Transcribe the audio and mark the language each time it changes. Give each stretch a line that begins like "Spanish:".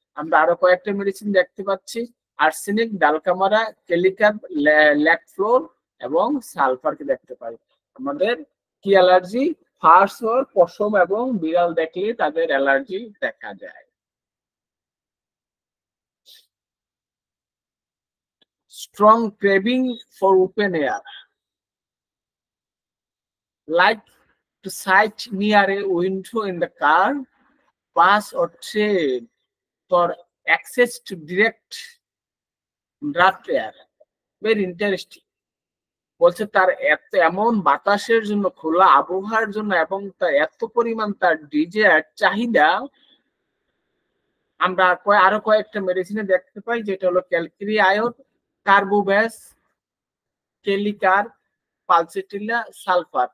Bangla: আমরা আরো কয়েকটা মেডিসিন দেখতে পাচ্ছি, আর্সেনিক, ডালকামারা, কেলিকার, ল্যাকফ্লোর এবং সালফারকে দেখতে পাই। আমাদের কি অ্যালার্জি? ফার্স ওর পশম এবং বিড়াল দেখলে তাদের অ্যালার্জি দেখা যায়।
English: Strong craving for open air, like to sit near a window in the car, bus or train for access to direct draft air. Very interesting.
Bangla: বলছে তার এমন বাতাসের জন্য, খোলা আবহাওয়ার জন্য এবং তার এত পরিমাণ তার ডিজায়ার চাহিদা। আমরা আরো কয়েকটা মেডিসিনে দেখতে পাই, যেটা হলো ক্যালক্রি আয়ন, কার্বোভ্যাস, কেলিকার, পালসেটিলা, সালফার।